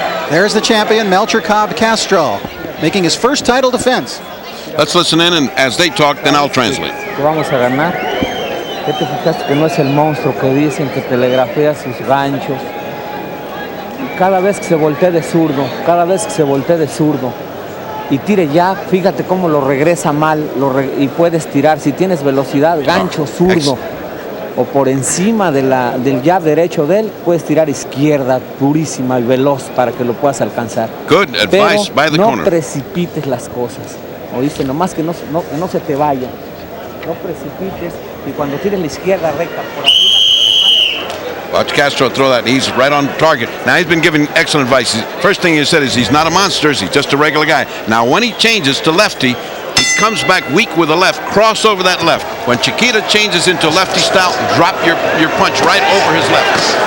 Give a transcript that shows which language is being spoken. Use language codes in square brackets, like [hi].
[en] There's the champion, Melchor Cob Castro, making his first title defense. Let's listen in, and as they talk, then I'll translate. [es] Que vamos a ganar. ¿Qué te fijaste que no es el monstruo que dicen que telegrafea sus ganchos? Cada vez que se voltee de zurdo, cada vez que se voltee de zurdo y tire jab, fíjate cómo lo regresa mal y puedes tirar. Si tienes velocidad, gancho zurdo o por encima de del jab derecho de él, puedes tirar izquierda purísima y veloz para que lo puedas alcanzar. [en] Good advice by the [es] no [en] corner. [es] precipites las cosas. Oíste, nomás que no se te vaya. No precipites y cuando tires la izquierda recta por arriba. [en] Watch Castro throw that. He's right on target. Now he's been giving excellent advice. First thing he said is he's not a monster. He's just a regular guy. Now when he changes to lefty, he comes back weak with the left. Cross over that left. When Chiquita changes into lefty style, drop your punch right over his left.